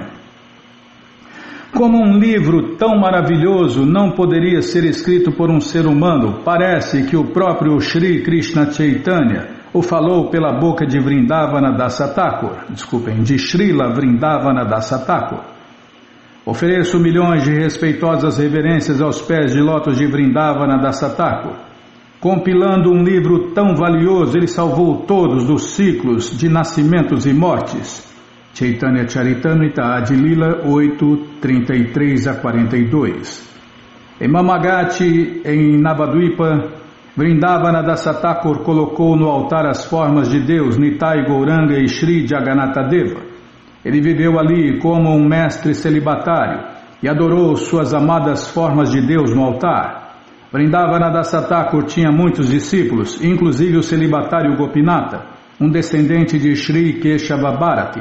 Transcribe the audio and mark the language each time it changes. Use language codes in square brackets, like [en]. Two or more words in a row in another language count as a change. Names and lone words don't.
[pt] Como um livro tão maravilhoso não poderia ser escrito por um ser humano, parece que o próprio Shri Krishna Chaitanya o falou pela boca de Vrindavana Dasa Thakur, de Srila Vrindavana Dasa Thakur. Ofereço milhões de respeitosas reverências aos pés de lótus de Vrindavana Dasa Thakur. Compilando um livro tão valioso, ele salvou todos dos ciclos de nascimentos e mortes. Chaitanya Charitamrita Adilila 8, 33 a 42. Em Mamagati, em Navadvipa, Vrindavana Dasa Thakur colocou no altar as formas de Deus, Nitai Gauranga e Shri Jagannatha-deva. Ele viveu ali como um mestre celibatário e adorou suas amadas formas de Deus no altar. Vrindavana Dasa Thakur tinha muitos discípulos, inclusive o celibatário Gopinata, um descendente de Shri Keshava Bharati.